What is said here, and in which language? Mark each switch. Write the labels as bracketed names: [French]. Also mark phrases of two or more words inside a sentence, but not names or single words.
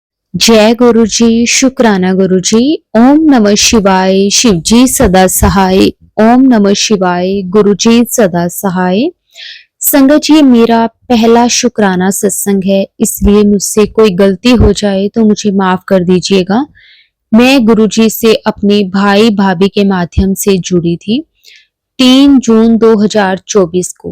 [Hindi] जय गुरु जी, शुक्राना गुरु जी। ओम नमः शिवाय, शिव जी सदा सहाय। ओम नमः शिवाय, गुरु जी सदा सहाय। संगत जी, मेरा पहला शुक्राना सत्संग है, इसलिए मुझसे कोई गलती हो जाए तो मुझे माफ कर दीजिएगा। मैं गुरु जी से अपने भाई भाभी के माध्यम से जुड़ी थी 3 जून 2024 को।